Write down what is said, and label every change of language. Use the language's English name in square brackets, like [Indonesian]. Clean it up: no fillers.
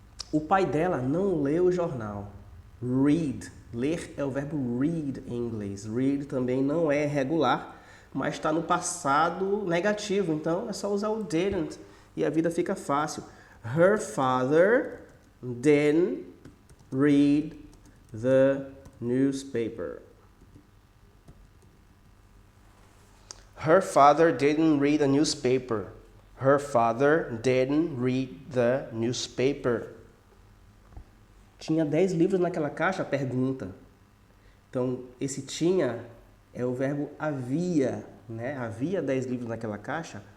[Portuguese] O pai dela não leu o jornal. Read. Ler é o verbo read em inglês. Read também não é regular, mas está no passado negativo. Então é só usar o didn't e a vida fica fácil. [English] Her father didn't read the newspaper. Her father didn't read the newspaper. Her father didn't read the newspaper. [Portuguese] Tinha 10 livros naquela caixa? Pergunta. Então, esse tinha é o verbo havia, né? Havia 10 livros naquela caixa.